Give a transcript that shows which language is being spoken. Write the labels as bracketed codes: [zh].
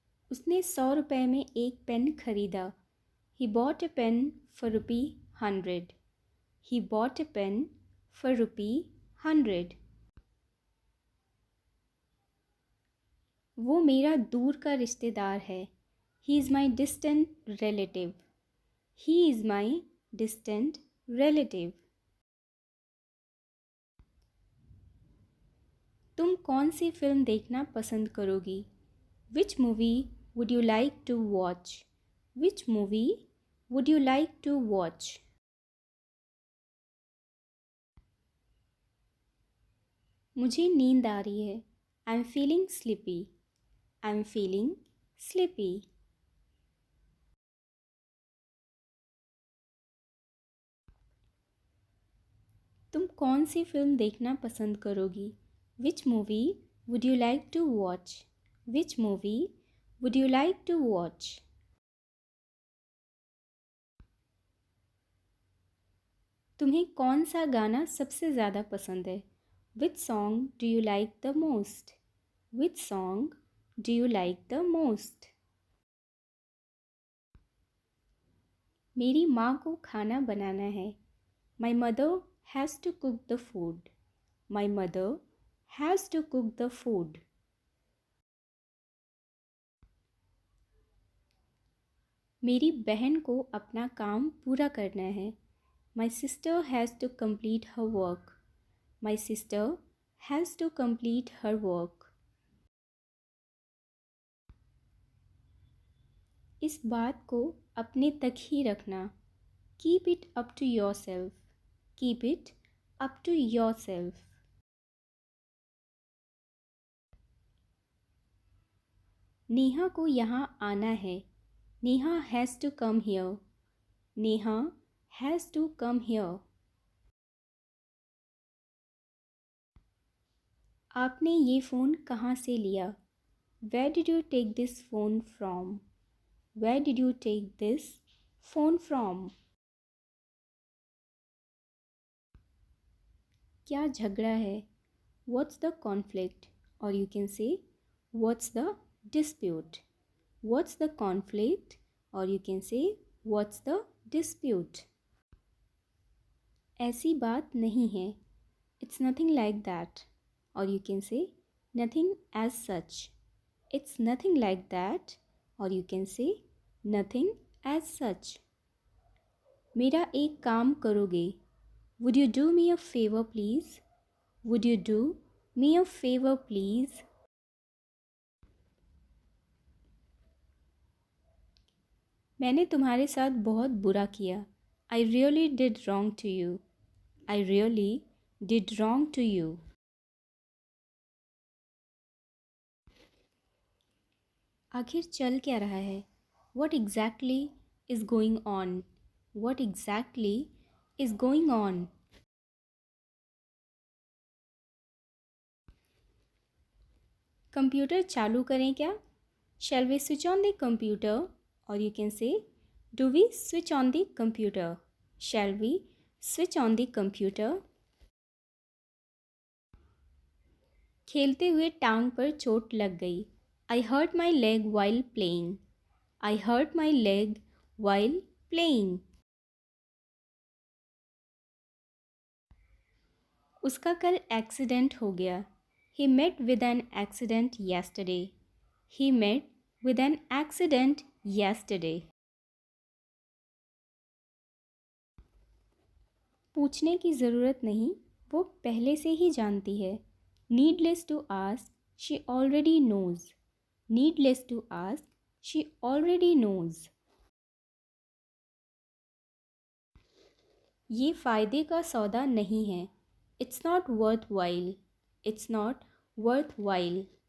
[hi] उसने 100 रुपये में एक पेन खरीदा। [en] He bought a pen for ₹100. He bought a pen for ₹100. [hi] वो मेरा दूर का रिश्तेदार है। [en] He is my distant relative. He is my distant relative. [hi] तुम कौन सी फिल्म देखना पसंद करोगी? [en] Which movie would you like to watch? Which movie would you like to watch? [hi] मुझे नींद आ रही है। [en] I'm feeling sleepy. I'm feeling sleepy. [hi] तुम कौन सी फिल्म देखना पसंद करोगी? [en] Which movie would you like to watch? Which movie would you like to watch? [hi] तुम्हें कौन सा गाना सबसे ज़्यादा पसंद है? [en] Which song do you like the most? Which song do you like the most? [hi] मेरी माँ को खाना बनाना है। [en] My mother has to cook the food. My mother has to cook the food. [hi] मेरी बहन को अपना काम पूरा करना है। [en] My sister has to complete her work. My sister has to complete her work. [hi] इस बात को अपने तक ही रखना। [en] Keep it up to yourself. Keep it up to yourself. [hi] Neha को यहाँ आना है। [en] Neha has to come here. Neha has to come here. [hi] आपने ये फ़ोन कहाँ से लिया? [en] Where did you take this phone from? Where did you take this phone from? [hi] क्या झगड़ा है? [en] What's the conflict? Or you can say, what's the dispute? What's the conflict? Or you can say, what's the dispute? [hi] ऐसी बात नहीं है। [en] It's nothing like that. Or you can say, nothing as such. It's nothing like that. Or you can say, nothing as such. [hi] मेरा एक काम करोगे? [en] Would you do me a favor please? Would you do me a favor please? [hi] मैंने तुम्हारे साथ बहुत बुरा किया। [en] I really did wrong to you. I really did wrong to you. [hi] आखिर चल क्या रहा है? [en] What exactly is going on? What exactly is going on? [hi] Computer चालू करें क्या? [en] Shall we switch on the computer? Or you can say, do we switch on the computer? Shall we switch on the computer? [hi] खेलते हुए टांग पर चोट लग गई। [en] I hurt my leg while playing. I hurt my leg while playing. [hi] उसका कल accident हो गया। [en] He met with an accident yesterday. He met with an accident yesterday. [hi] पूछने की ज़रूरत नहीं, वो पहले से ही जानती है. [en] Needless to ask, she already knows. Needless to ask, she already knows. [hi] ये फ़ायदे का सौदा नहीं है. [en] It's not worthwhile. It's not worthwhile.